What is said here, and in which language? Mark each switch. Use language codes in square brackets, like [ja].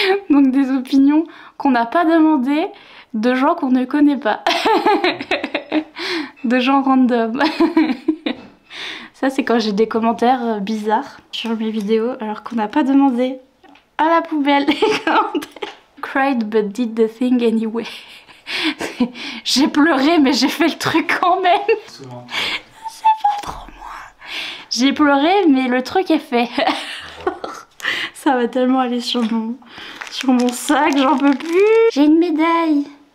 [fr] Donc des opinions qu'on n'a pas demandées de gens qu'on ne connaît pas. De gens random. Ça c'est quand j'ai des commentaires bizarres sur mes vidéos alors qu'on n'a pas demandé à la poubelle les commentaires. [en] Cried but did the thing anyway. [fr] J'ai pleuré mais j'ai fait le truc quand même. Souvent. C'est pas trop moi. J'ai pleuré mais le truc est fait. Ça va tellement aller sur mon sac, j'en peux plus. J'ai une médaille.